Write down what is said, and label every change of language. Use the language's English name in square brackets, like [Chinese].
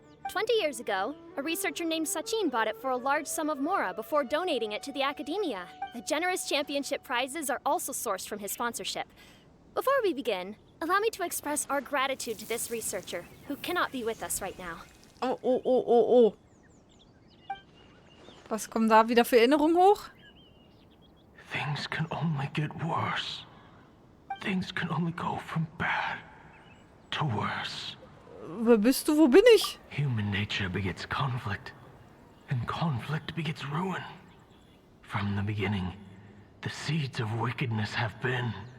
[English] 20 years ago, a researcher named Sachin bought it for a large sum of mora before donating it to the Academia. The generous championship prizes are also sourced from his sponsorship. Before we begin, allow me to express our gratitude to this researcher, who cannot be with us right now. Oh. [German] Was kommen da wieder für Erinnerungen hoch? [English] Things can only get worse. Things can only go from bad to worse. [German] Wer bist du? Wo bin ich? [English] Human nature begets conflict, and conflict begets ruin. From the beginning, the seeds of wickedness have been.